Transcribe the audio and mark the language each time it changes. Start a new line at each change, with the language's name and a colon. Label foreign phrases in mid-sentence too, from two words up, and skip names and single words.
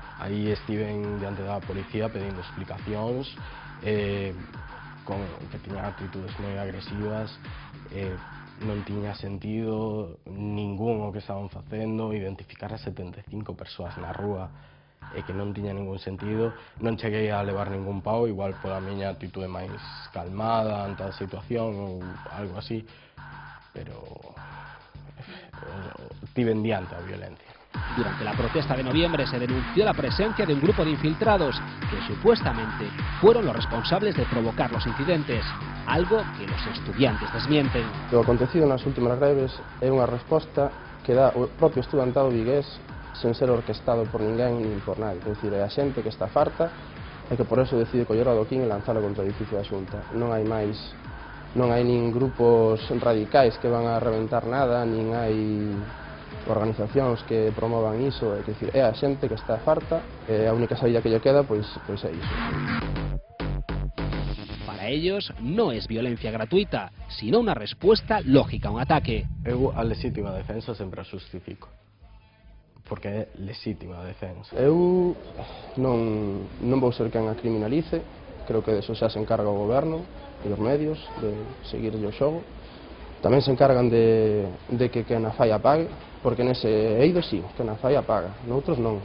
Galician: Aí estiven diante da policía pedindo explicacións, que tiñan actitudes moi agresivas, non tiña sentido ningún o que estaban facendo, identificar a 75 persoas na rúa e que non tiña ningún sentido. Non cheguei a levar ningún pau, igual pola miña actitude máis calmada ante a situación ou algo así, pero tiven diante a violencia.
Spanish: Durante la protesta de noviembre se denunció la presencia de un grupo de infiltrados que supuestamente fueron los responsables de provocar los incidentes, algo que los estudiantes desmienten.
Galician: O acontecido nas últimas greves é unha resposta que dá o propio estudantado vigués sen ser orquestado por ninguén nin por nadie. É dicir, é a xente que está farta e que por eso decide coller o adoquín e lanzalo contra o edificio da Xunta. Non hai nin grupos radicais que van a reventar nada, nin hai organizacións que promovan iso, é dicir, é a xente que está farta e a única saída que lle queda pois é iso.
Spanish: Para ellos no es violencia gratuita, sino una respuesta lógica a un ataque.
Galician: Eu a legítima defensa sempre a justifico, porque é legítima defensa. Eu non vou ser quen a criminalice, creo que deso xa se encarga o goberno e os medios de seguir o xogo. Tamén se encargan de que quen a falla pague, porque nese eido sí, quen a falla paga, noutros non.